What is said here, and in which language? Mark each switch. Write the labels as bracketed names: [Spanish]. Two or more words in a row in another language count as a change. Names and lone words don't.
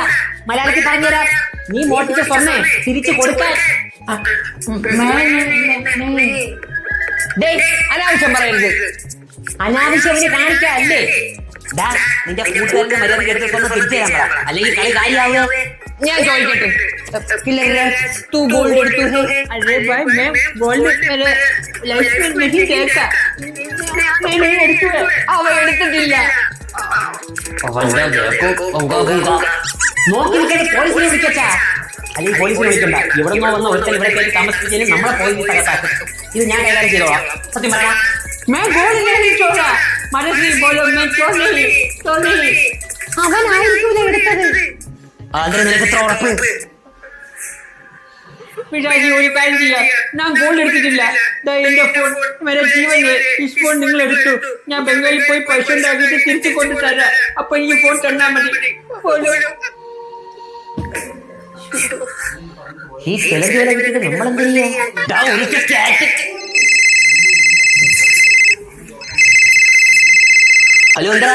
[Malayalam] നീ മോട്ടിച്ച സ്വർണ്ണേ തിരിച്ചു കൊടുക്കാൻ ഡേയ്, അനാവശ്യം പറയരുത്. അനാവശ്യം അവന് കാണിക്കല്ലേ. ഡാ, നിന്റെ കൂട്ടുകാരുടെ മര്യാദയ്ക്ക് എടുത്തിട്ടൊന്ന് തിരിച്ചു തരാൻ പറ, അല്ലെങ്കിൽ കളി കാര്യമാവുക. ഞാൻ ചോദിക്കട്ടെ, [Hindi] किलर राज तू गोल्ड എടുത്തു है? अरे भाई मैं गोल्ड मेरे लाइफ में नहीं देखा, मैंने എടുത്തു. [Malayalam] അവൻ എടുത്തിട്ടില്ല. നോക്കി നിൽക്കാൻ പോലീസിനെ വിളിക്കട്ടാ. അല്ലെങ്കിൽ പോലീസിനെ വിളിക്കണ്ട. ഇവിടെ നിന്ന് വന്ന ഒരുത്തൻ ഇവിടെ കയറി താമസിപ്പിച്ചാലും നമ്മളെ പോലീസ് തകർത്താക്കും. ഇത് ഞാൻ കൈകാര്യം ചെയ്തോളാം. സത്യം പറയാം. [Hindi] मैं गोल्ड नहीं छोड़ा, मरे नहीं बोलो, मैं चोर नहीं. [Malayalam] അവനായിരിക്കൂല എടുത്തത്. അതിന് നിനക്ക് എത്ര ഉറപ്പ്? പിതാജി ഒരു കാര്യം ചെയ്യാം, ഞാൻ ഗോൾഡ് എടുത്തിട്ടില്ല. എന്റെ ഫോൺ, [Hindi] मेरा जीवन है. [Malayalam] ഈ ഫോൺ നിങ്ങൾ എടുത്തു, ഞാൻ ബംഗാളിൽ പോയി പൈസ ഉണ്ടാക്കിയിട്ട് തിരിച്ചു കൊണ്ടു തരാം. അപ്പൊ ഈ ഫോൺ തന്നാ മതി. ഈ തെളിവ് വിട്ടിട്ട് നമ്മളെന്ത് ചെയ്യാ? ഹലോ, എന്താ